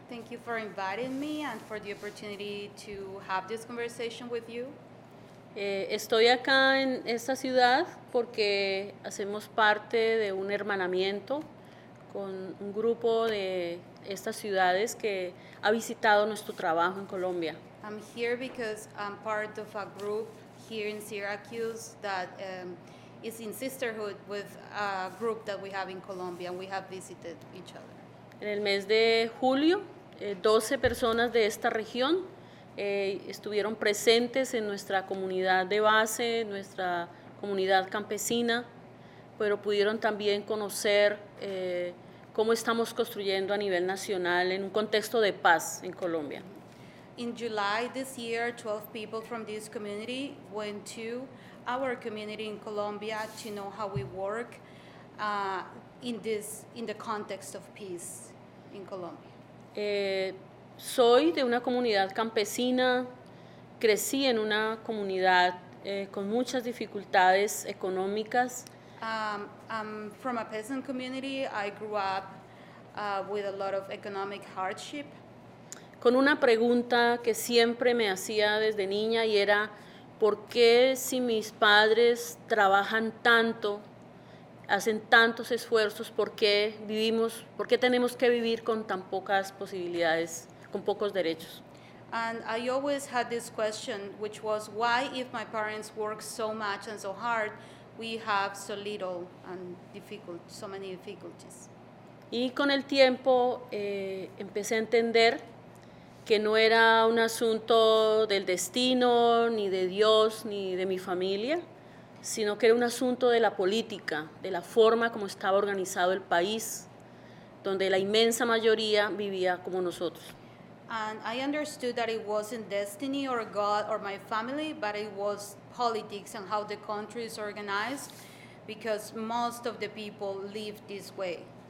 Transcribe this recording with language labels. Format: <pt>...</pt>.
<en>Thank you for inviting me and for the opportunity to have this conversation with you.</en> <es>Estoy acá en esta ciudad porque hacemos parte de un hermanamiento con un grupo de estas ciudades que ha visitado nuestro trabajo en Colombia.</es> <en>I'm here because I'm part of a group here in Syracuse that is in sisterhood with a group that we have in Colombia, and we have visited each other.</en> <es>En el mes de julio, 12 personas de esta región estuvieron presentes en nuestra comunidad de base, nuestra comunidad campesina, pero pudieron también conocer cómo estamos construyendo a nivel nacional en un contexto de paz en Colombia.</es> <en>In July this year, 12 people from this community went to our community in Colombia to know how we work in the context of peace in Colombia.</en> <es>Soy de una comunidad campesina, crecí en una comunidad con muchas dificultades económicas.</es> <en>I'm from a peasant community. I grew up with a lot of economic hardship.</en> <es>Con una pregunta que siempre me hacía desde niña y era, ¿por qué si mis padres trabajan tanto, hacen tantos esfuerzos, por qué tenemos que vivir con tan pocas posibilidades, con pocos derechos?</es> <en>And I always had this question, which was, why if my parents work so much and so hard, we have so little and so many difficulties?</en> <es>Y con el tiempo empecé a entender que no era un asunto del destino, ni de Dios, ni de mi familia, sino que era un asunto de la política, de la forma como estaba organizado el país, donde la inmensa mayoría vivía como nosotros.</es> <en>And I understood that it wasn't destiny or God or my family, but it was politics and how the country is organized, because most of the people live this way.</en>